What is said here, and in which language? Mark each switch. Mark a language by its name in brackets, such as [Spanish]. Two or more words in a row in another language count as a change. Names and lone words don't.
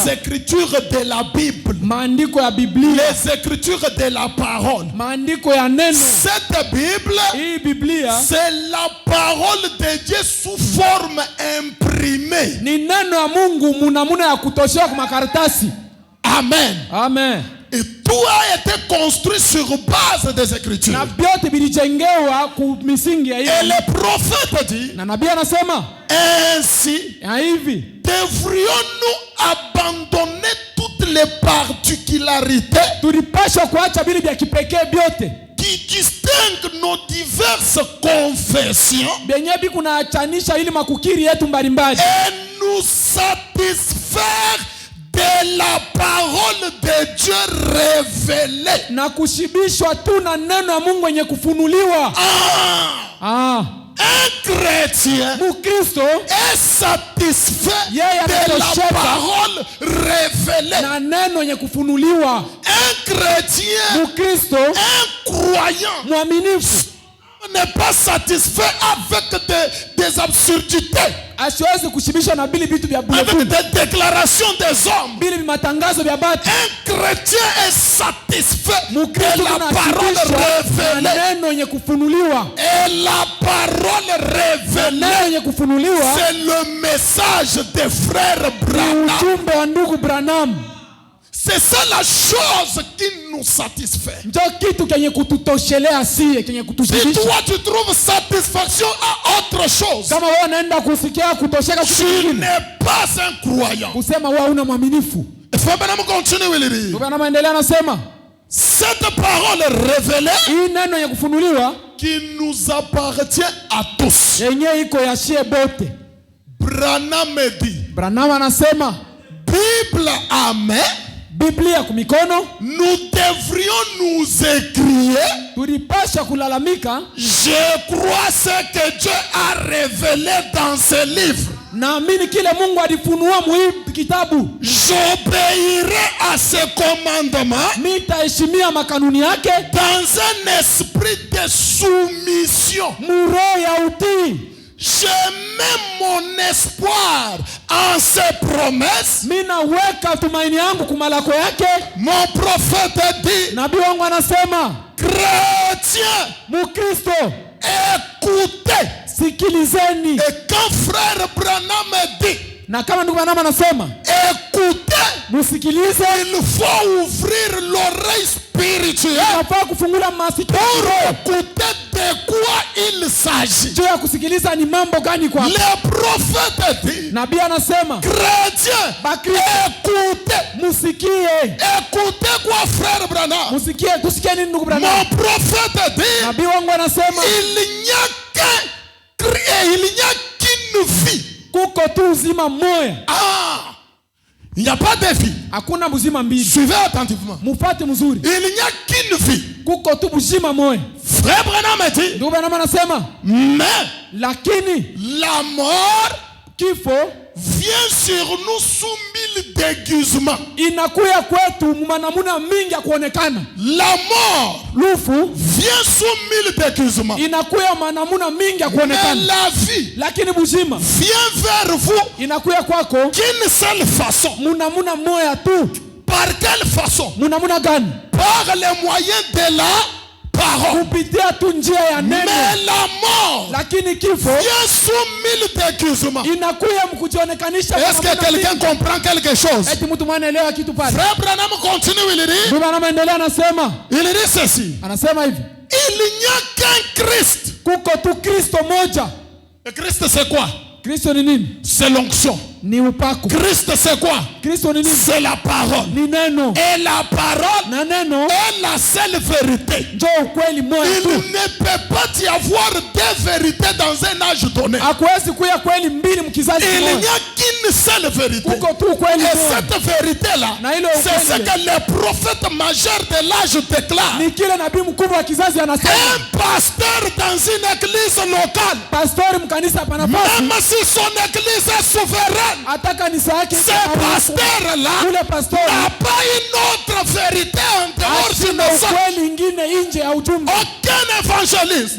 [French] Les écritures de la Bible. [Swahili] Maandiko ya Biblia. [French] Les écritures de la parole. [Swahili] Maandiko ya neno. [French] Cette Bible, [Swahili] hii Biblia, [French] c'est la parole de Dieu sous forme imprimée. [Swahili] Ni neno ya Mungu munamuna ya kutoshea kwa makaratasi. [French] Amen. [Swahili] Amen. [French] Et tout a été construit sur base des Écritures. [Swahili] Na byote bilijengewa ku misingi ya hivi. [French] Et le prophète dit, [Swahili] na nabii anasema, [French] ainsi devrions-nous abandonner toutes les particularités [Swahili] tulipasha kuacha vile vya kipekee byote [French] qui distinguent nos diverses confessions [Swahili] benye bikunaachanisha ili makukiri yetu mbalimbali [French] et nous satisfaire de la parole de Dieu révélée. [Swahili] Na kushibishwa tu na neno ya Mungu yenye kufunuliwa. [French] Un chrétien [Swahili] Mukristo [French] est satisfait de la parole révélée. [Swahili] Na neno yenye kufunuliwa. [French] Un chrétien, [Swahili] Mukristo, [French] un croyant [Swahili] mwaminifu [French] n'est pas satisfait avec des absurdités, [Swahili] asiwezi kushibishwa na bili vitu vya bure, [French] avec des déclarations des hommes. [Swahili] bili matangazo vya batu. [French] Un chrétien est satisfait de la parole révélée. [Swahili] Na neno yenye kufunuliwa. [French] Et la parole révélée, c'est le message des frères Branham. [Swahili] Ujumbe wa ndugu Branham. [French] C'est ça la chose qui nous satisfait. [Swahili] Ndio kitu kenye kututoshelea sie, kenye kutushibisha. [French] Si toi tu trouves satisfaction à autre chose, [Swahili] kama wewe unaenda kusikia kutosheka kitu [French] tu [Swahili] kingine, [French] n'es pas un croyant. [Swahili] kusema wewe una mwaminifu. [French] Frère Branham continue il dit. [Swahili] Ndio Branham endelea anasema, [French] cette parole révélée, [Swahili] hii neno yenye kufunuliwa, [French] qui nous appartient à tous. [Swahili] yenye iko ya shie bote. [French] Branham dit. [Swahili] Branham anasema, [French] Bible à main, [Swahili] Biblia kumikono, [French] nous devrions nous écrier. [Swahili] tulipasha kulalamika, [French] Je crois ce que Dieu a révélé dans ce livre. [Swahili] naamini kile Mungu alifunua muhimu kitabu. [French] J'obéirai à ses commandements [Swahili] Nitaheshimia makanuni yake [French] dans un esprit de soumission. [Swahili] muro ya utii. [French] Je mets mon espoir en ses promesses. [Swahili] Mina weka tumaini yangu kumalako yake. [French] Mon prophète dit, [Swahili] Nabii wangu anasema, [French] chrétien, [Swahili] Mukristo, [French] écoutez. [Swahili] sikilizeni. [French] Et quand frère Branham dit, [Swahili] Na kama ndugu Branham anasema, [French] écoutez, [Swahili] musikilize, [French] il faut ouvrir l'oreille spirituelle [Swahili] nafaa kufungula masikio [French] pour écouter de quoi il s'agit. [Swahili] juu ya kusikiliza ni mambo gani kwa. [French] Le prophète dit, [Swahili] Nabii anasema, [French] chrétien, [Swahili] Bakristo, [French] écoutez. [Swahili] musikie. [French] Écoutez quoi, frère Branham? [Swahili] Musikie, tusikie nini ndugu Branham? [French] Mon prophète dit, [Swahili] Nabii wangu anasema, [French] il n'y a qu'une vie. [Swahili] kuko tu uzima mmoja. [French] Il n'y a pas de vie. [Swahili] Hakuna buzima mbili. [French] Suivez attentivement. [Swahili] Mufate mzuri. [French] Il n'y a qu'une vie. [Swahili] Kuko tu buzima mmoja. [French] Frère Branham dit, [Swahili] Ndugu Branham anasema, [French] mais [Swahili] lakini [French] la mort [Swahili] kifo [French] vient sur nous sous 1000 déguisements. [Swahili] inakuya kwetu mmanamuna mingi ya kuonekana. [French] La mort [Swahili] Lufu [French] vient sous 1000 déguisements. [Swahili] inakuya manamuna mingi ya [French] Mais [Swahili] kuonekana. [French] la vie [Swahili] Lakini buzima [French] vient vers vous [Swahili] inakuya kwako [French] d'une seule façon. [Swahili] munamuna moya tu. [French] Par quelle façon? [Swahili] Munamuna gani? [French] Par les moyens de la parole. [Swahili] Kupitia tu njia ya neno. [French] Mais la mort [Swahili] Lakini kifo [French] vient sous 1000 déguisements. [Swahili] inakuya mkujionekanisha. [French] Est-ce que quelqu'un comprend quelque chose? [Swahili] Eti mtu mwanaelewa kitu pale? [French] Frère Branham continue, il dit, [Swahili] Ndugu anaendelea anasema, [French] ceci. [Swahili] anasema hivi, [French] Il n'y a qu'un Christ. [Swahili] kuko tu Kristo moja. [French] Le Christ c'est quoi? [Swahili] Kristo ni nini? [French] C'est l'onction. [Swahili] Ni upako. [French] Christ c'est quoi? [Swahili] Kristo ni nini? [French] C'est la parole. [Swahili] Ni neno. [French] Et la parole [Swahili] Na neno [French] est la seule vérité. [Swahili] njoo ukweli moja [French] Il [Swahili] tu. [French] ne peut pas y avoir deux vérités dans un âge donné. [Swahili] Hakuwezi kuya kweli mbili mkizazi [French] Il n'y [Swahili] kimoja. [French] a qu'une seule vérité. [Swahili] Kuko tu ukweli [French] Et [Swahili] moja. [French] cette vérité-là, [Swahili] Na ile [French] c'est ce [Swahili] ukweli [French] que le prophète majeur de l'âge déclare. [Swahili] ni kile nabii mkubwa wa kizazi anasema. [French] Un pasteur dans une église locale, [Swahili] Pastori mkanisa hapa nafasi. [French] même si son église est souveraine, [Swahili] Hata kanisa yake [French] ce pasteur-là [Swahili] yule pastori [French] n'a pas une autre vérité en dehors du [Swahili] asina [French] message. [Swahili] ukweli ingine nje ya ujumbe. [French] Aucun évangéliste,